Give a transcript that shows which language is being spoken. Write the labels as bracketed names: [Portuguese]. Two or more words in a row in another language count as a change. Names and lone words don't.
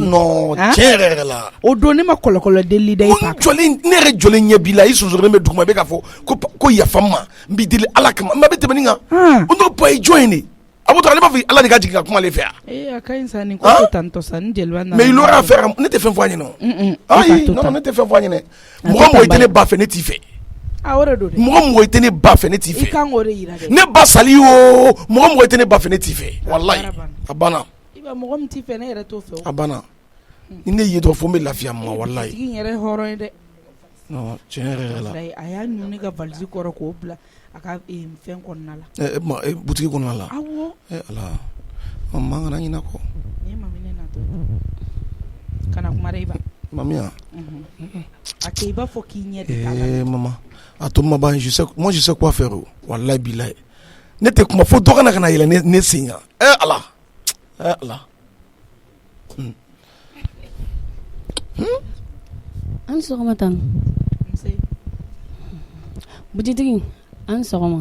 [Bambara] non tiɲɛ yɛrɛ la. O don ne ma kɔlɔkɔlɔ deli da i fa kan. Ne yɛrɛ jɔlen ɲɛ b'i la i sonsorilen bɛ duguma i bɛ k'a fɔ ko yafa n ma n b'i deli ala kama n bɛ tɛmɛ nin kan o n'o pa ye jɔn ye de. A b'o to ale b'a fɔ ala de ka jigin ka kuma ale fɛ yan. A ka ɲi sa nin ko tɛ tantɔ sa ni jeliba nana. [French] Mais il aura affaire [Bambara] ne tɛ fɛn fɔ a ɲɛna. Ayi non ne tɛ fɛn fɔ a ɲɛna. Mɔgɔ mɔgɔ i tɛ ne ba fɛ ne t'i fɛ. O de don dɛ. Mɔgɔ mɔgɔ i tɛ ne ba fɛ ne t'i fɛ. I kan k'o de yira dɛ. Ne ba sali o mɔgɔ mɔgɔ i tɛ ne ba fɛ ne t'i fɛ walayi a banna. I ba mɔgɔ min t'i fɛ ne yɛrɛ t'o fɛ o. A banna ni ne ye dɔrɔn fo n bɛ lafiya ma walayi. Tigi yɛrɛ hɔrɔn ye dɛ. Non tiɲɛ yɛrɛ la. A y'a ɲu ne ka valise kɔrɔ k'o bila a ka fɛn kɔnɔna la. Butigi kɔnɔna la. Awɔ. Ala. Mama kana ɲina kɔ. Ni mami ne natɔ. Kana kuma dɛ i ba. Mami ya. A kɛ i b'a fɔ k'i ɲɛ de t'a la. Maman a to ma ban [French] moi je sais quoi faire [Arabic] والله بالله [Bambara] ne tɛ kuma fo dɔ kana yɛlɛ ne sen kan ala ala. An sɔgɔma tan. Butitigi an sɔgɔma.